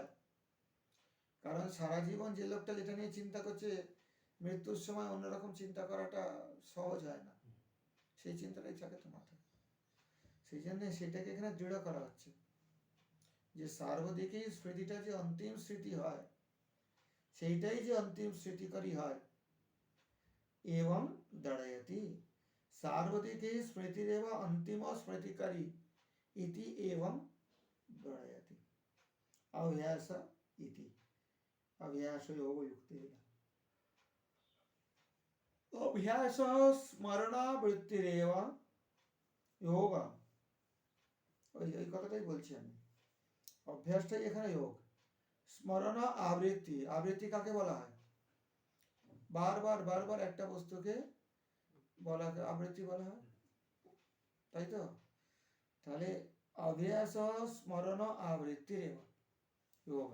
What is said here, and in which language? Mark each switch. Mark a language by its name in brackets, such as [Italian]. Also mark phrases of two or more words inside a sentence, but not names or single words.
[Bangla] কারণ সারা জীবন যে লোকটা যেটা নিয়ে চিন্তা করছে, মৃত্যুর সময় অন্যরকম চিন্তা করাটা সহজ হয় না, সেই চিন্তাটাই থাকে তো মাথায়। সেই জন্য সেটাকে এখানে দৃঢ় করা হচ্ছে যে সার্বদিকী স্মৃতিটা যে অন্তিম স্মৃতি হয়, সেইটাই যে অন্তিম স্মৃতিকারী হয়। [Sanskrit] এবং দড়ায়তি সার্বদিকী স্মৃতিরেব अंतिम स्मृतिकारी इति एवं दड़यति। अभ्यास इति अभ्यास योग युक्तेन अभ्यास स्मरणावृत्तिरेव योग। [Bangla] ওই কথাটাই বলছি আমি, অভ্যাসটাই এখানে যোগ। স্মরণ আবৃত্তি, আবৃত্তি কাকে বলা হয়? বারবার বারবার একটা বস্তুকে বলাকে আবৃত্তি বলা হয়, তাই তো? তাহলে [Sanskrit] অভ্যাস স্মরণ আবৃত্তিরেব যোগ।